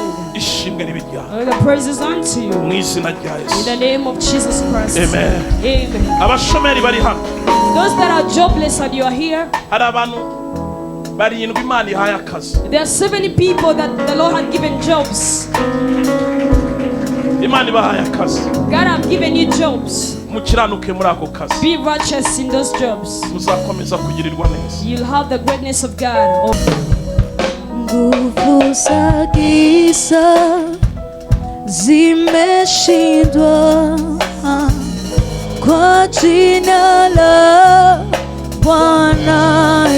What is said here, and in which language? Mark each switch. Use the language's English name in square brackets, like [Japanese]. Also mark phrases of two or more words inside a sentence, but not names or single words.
[English] All the praises unto you in the name of Jesus Christ. Amen. Amen. Those that are jobless and you are here, there are 70 people that the Lord had given jobs. [Kinyarwanda] Imana ibahaye akazi. [English] God have given you jobs. [Kinyarwanda] Mukiranuke muri ako kazi. [English] Be righteous in those jobs. [Kinyarwanda] Muzakomeza kugirirwa neza. [English] You'll have the greatness of God. [Swahili] Nguvu za giza zimeshindwa kwa jina la Bwana.